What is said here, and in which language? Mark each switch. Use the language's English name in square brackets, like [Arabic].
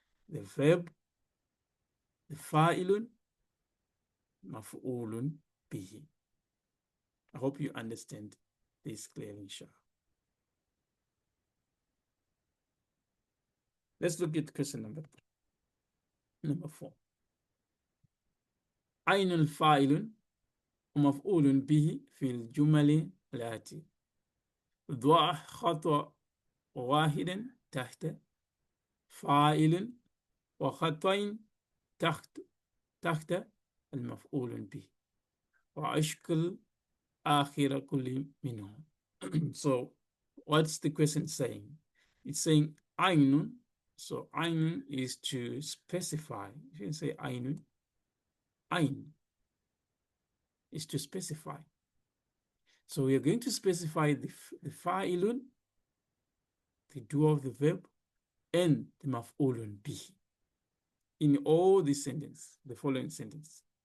[English] The verb, the fa'ilun, maf'ulun bihi. I hope you understand this clearly, inshallah. Let's look at question number 4. [Arabic] Ayn al-fa'ilun ومفعول به في الجمل الآتية. ضع خطأ واحد تحت فاعل وخطين تحت المفعول به وأشكل آخر كل منهم. [English] So what's the question saying? It's saying ainun. So ainun is to specify. You can say ainun. Ain is to specify. So we are going to specify the fa'ilun, the doer of the verb, and the maf'ulun bihi in all the sentence, the following sentence.